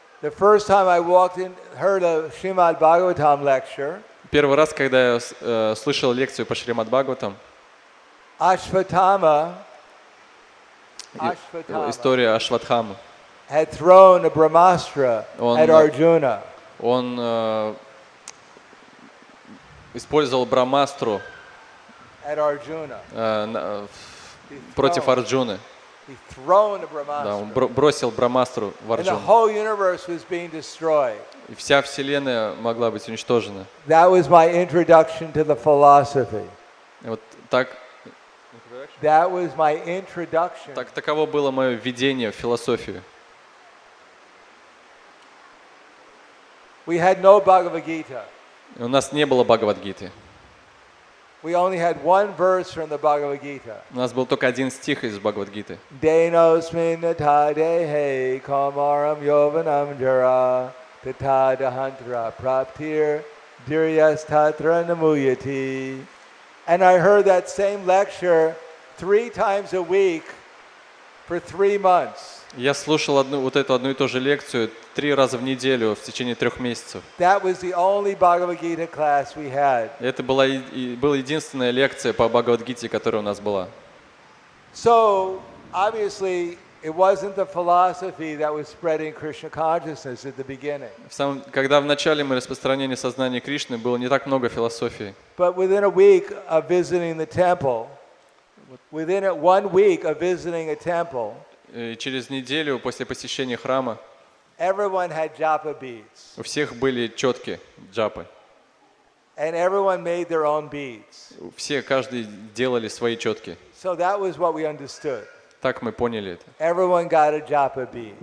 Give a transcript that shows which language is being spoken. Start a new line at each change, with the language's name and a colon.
English: The first time I walked in, heard a Srimad Bhagavatam lecture.
Russian: Первый раз, когда я слышал лекцию по Шримад Бхагаватам,
English: Ashvatthama
Russian: история Ашватхамы,
English: had thrown a Brahmastra at Arjuna.
Russian: Он использовал Брамастру
English: At Arjuna.
Russian: Против Арджуны.
English: He thrown a
Russian: Да, он
English: Brahmastra.
Russian: бросил Брамастру в
English: And the
Russian: Арджуну.
English: whole universe was being destroyed.
Russian: И вся Вселенная могла быть уничтожена.
English: That was my introduction to the philosophy.
Russian: И вот так,
English: That was my introduction.
Russian: таково было мое введение в философию.
English: We had no Bhagavad Gita.
Russian: У нас не было Бхагавад-гиты.
English: We only had one verse from the Bhagavad Gita.
Russian: У нас был только один стих из Бхагавад-гиты.
Sanskrit: Denosmin tadehe kamaram yovanam jara tatadahantra praptir diryas tatra namuyati.
English: And I heard that same lecture 3 times a week for 3 months.
Russian: Я слушал одну и ту же лекцию 3 раза в неделю в течение 3 месяцев.
English: That was the only Bhagavad Gita class we had.
Russian: Это была единственная лекция по Бхагавад-гите, которая у нас была.
English: So, obviously, it wasn't the philosophy that was spreading Krishna consciousness at the beginning.
Russian: Когда в начале мы распространили сознание Кришны, было не так много философии.
English: But within a week of visiting the temple, within 1 week of visiting a temple,
Russian: И через неделю после посещения храма
English: everyone had japa beads.
Russian: у всех были четки, джапы.
English: And everyone made their own beads.
Russian: Каждый делали свои четки.
English: So that was what we understood.
Russian: Так мы поняли это.
English: Everyone got a japa bead.